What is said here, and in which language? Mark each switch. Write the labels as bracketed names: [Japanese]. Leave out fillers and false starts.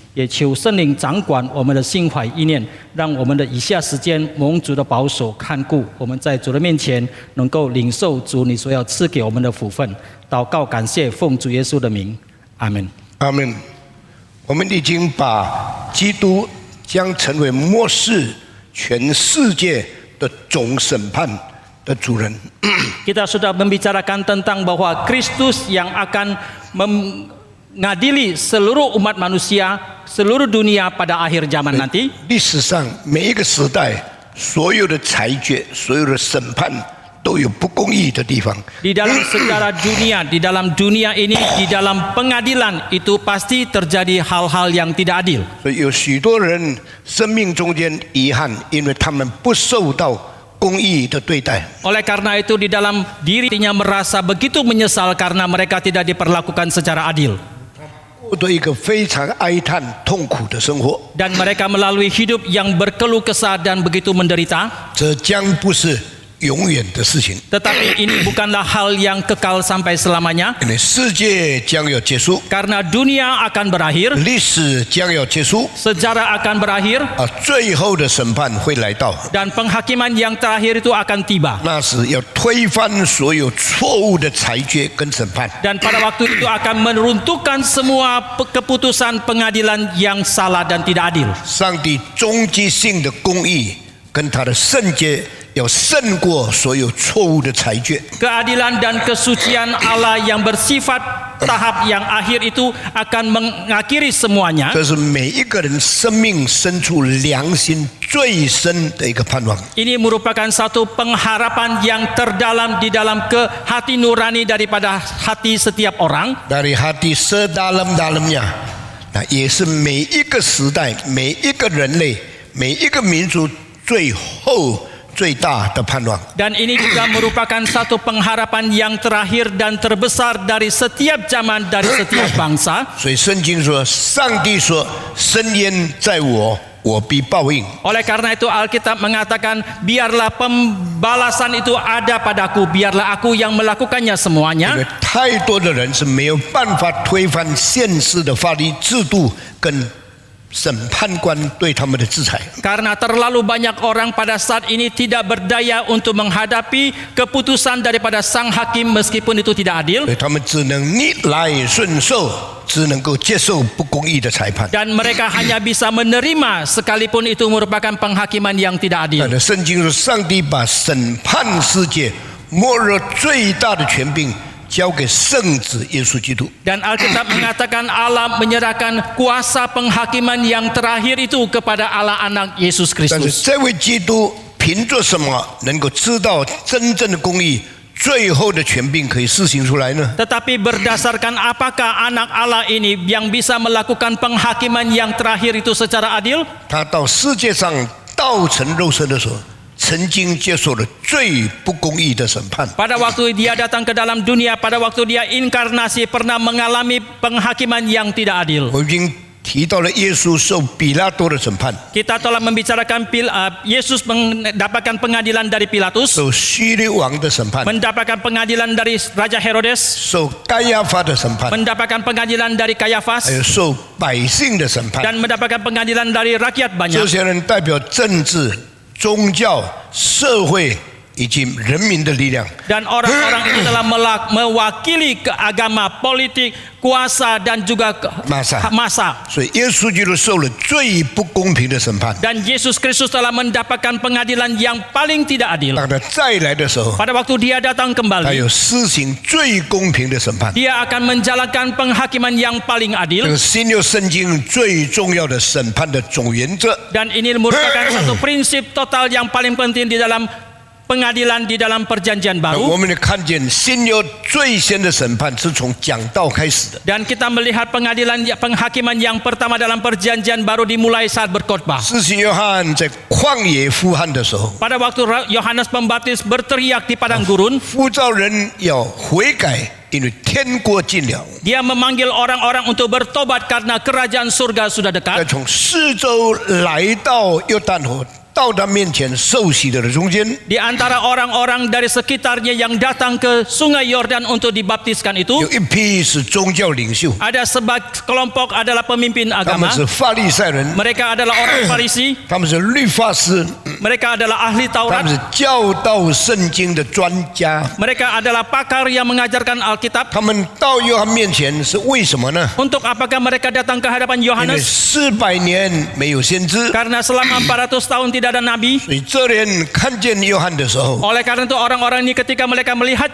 [Chinese] 也求圣灵掌管我们的心怀意念，让我们的以下时间蒙主的保守看顾，我们在主的面前能够领受主你所要赐给我们的福分。祷告感谢，奉主耶稣的名，阿门。阿门。我们已经把基督将成为末世全世界的总审判的主人。 [Indonesian] Kita sudah membicarakan tentang bahwa Kristus yang akan mengadili seluruh umat manusia, seluruh dunia pada akhir zaman nanti. [Chinese] 历史上每一个时代，所有的裁决、所有的审判都有不公义的地方。 [Indonesian] Di dalam sejarah dunia, di dalam dunia ini, di dalam pengadilan itu pasti terjadi hal-hal yang tidak adil. [Chinese] 所以有许多人生命中间遗憾，因为他们不受到公义的对待。 [Indonesian] Oleh karena itu di dalam dirinya merasa begitu menyesal karena mereka tidak diperlakukan secara adil. [Chinese] 过着一个非常哀叹、痛苦的生活， [Indonesian] Dan mereka melalui hidup yang berkeluh kesah dan begitu menderita. [Chinese] 这将不是永远的事情。 [Indonesian] Tetapi ini bukanlah hal yang kekal sampai selamanya. [Chinese] 因为世界将要结束， [Indonesian] Karena dunia akan berakhir, [Chinese] 历史将要结束， [Indonesian] sejarah akan berakhir, [Chinese] 最后的审判会来到。 [Indonesian] dan penghakiman yang terakhir itu akan tiba. [Chinese] 那时要推翻所有错误的裁决跟审判。 [Indonesian] Dan pada waktu itu akan meruntuhkan semua keputusan pengadilan yang salah dan tidak adil. [Chinese] 上帝终极性的公义跟他的圣洁要胜过所有错误的裁决。 [Indonesian] Keadilan dan kesucian Allah yang bersifat tahap yang akhir itu akan mengakhiri semuanya. [Chinese] 这是每一个人生命深处良心最深的一个盼望。 [Indonesian] Ini merupakan satu pengharapan yang terdalam di dalam hati nurani daripada hati setiap orang. Dari hati sedalam-dalamnya， [Chinese] 那也是每一个时代、每一个人类、每一个民族最后最大的盼望。 [Indonesian] Dan ini juga merupakan satu pengharapan yang terakhir dan terbesar dari setiap zaman, dari setiap bangsa. [Chinese] 所以圣经说，上帝说：“深渊在我，我必报应。” [Indonesian] Oleh karena itu Alkitab mengatakan, biarlah pembalasan itu ada padaku, biarlah aku yang melakukannya [Chinese] 因 [Indonesian] semuanya. [Chinese] 为太多的人是没有办法推翻现世的法律制度跟审判官对他们的制裁。 [Indonesian] Karena terlalu banyak orang pada saat ini tidak berdaya untuk menghadapi keputusan daripada sang hakim meskipun itu tidak adil. [Chinese] 所以他们只能逆来顺受，只能够接受不公义的裁判。 [Indonesian] Dan mereka hanya bisa menerima sekalipun itu merupakan penghakiman yang tidak adil. [Chinese] 圣经说，上帝把审判世界末日最大的权柄交给圣子耶稣基督。 [Indonesian] Dan Alkitab mengatakan Allah menyerahkan kuasa penghakiman yang terakhir itu kepada Allah anak Yesus [Chinese] 但是 [Indonesian] Kristus. [Chinese] 这位基督凭着什么能够知道真正的公义？最后的权柄可以施行出来呢？ [Indonesian] Tetapi berdasarkan apakah anak Allah ini yang bisa melakukan penghakiman yang terakhir itu secara adil? [Chinese] 他到世界上道成肉身的时候，曾经接受了最不公义的审判。 [Indonesian] Pada waktu dia datang ke dalam dunia, pada waktu dia inkarnasi pernah mengalami penghakiman yang tidak adil. [Chinese] 我已经提到了耶稣受比拉多的审判， [Indonesian] Kita telah membicarakan Yesus mendapatkan pengadilan dari Pilatus, [Chinese] 受希律王的审判， [Indonesian] mendapatkan pengadilan dari Raja Herodes, [Chinese] 受该亚法的审判， [Indonesian] mendapatkan pengadilan dari [Chinese] 还 [Indonesian] Kayafas, [Chinese] 有受百姓的审判。 [Indonesian] dan mendapatkan pengadilan dari rakyat banyak. [Chinese] 些人代表政治、宗教、社会以及人民的力量。 [Indonesian] Dan orang-orang ini telah mewakili ke agama, politik, kuasa dan juga masa. [Chinese] 所以耶稣基督受了最不公平的审判。 [Indonesian] Dan Yesus Kristus telah mendapatkan pengadilan yang paling tidak adil. [Chinese] 当他再来的时候， [Indonesian] Pada waktu dia datang [Chinese] 他 [Indonesian] kembali, [Chinese] 有施行最公平的审判。 [Indonesian] dia akan menjalankan penghakiman yang paling [Chinese] 这个新约圣经最重要的审判的总原则。 [Indonesian] Dan ini merupakan satu prinsip total yang paling penting di dalam pengadilan di dalam perjanjian [Chinese] 我 [Indonesian] baru. [Chinese] 们看见新约最先的审判是从讲道开始的。 [Indonesian] Dan kita melihat penghakiman yang pertama dalam perjanjian baru dimulai saat berkhotbah. [Chinese] 施洗约翰在旷野呼喊的时候， [Indonesian] Pada waktu Yohanes Pembaptis berteriak di padang gurun, [Chinese] 呼召人要悔改，因为天国近了。 [Indonesian] dia memanggil orang-orang untuk bertobat karena kerajaan surga sudah [Chinese] 再 [Indonesian] dekat. [Chinese] 从四周来到约旦河，到他面前受洗的人中间， [Indonesian] Di antara orang-orang dari sekitarnya yang datang ke sungai Yordan untuk dibaptiskan itu, [Chinese] 有一批是宗教领袖， [Indonesian] ada kelompok adalah pemimpin [Chinese] 他们 [Indonesian] agama. [Chinese] 是法利赛人， [Indonesian] Mereka adalah orang Farisi, [Chinese] 他们是律法师， [Indonesian] mereka adalah ahli [Chinese] 他 [Indonesian] Taurat, [Chinese] 们是教导圣经的专家。 [Indonesian] mereka adalah pakar yang mengajarkan Alkitab. [Chinese] 他们到约翰面前是为什么呢？ [Indonesian] Untuk apakah mereka datang ke hadapan [Chinese] 因为 [Indonesian] Yohanes? [Chinese] 400年没有先知， [Indonesian] Karena selama 400 tahun tidak ada nabi. [Chinese] 所以这人看见约翰的时候， [Indonesian] Oleh karena itu orang-orang ini ketika mereka melihat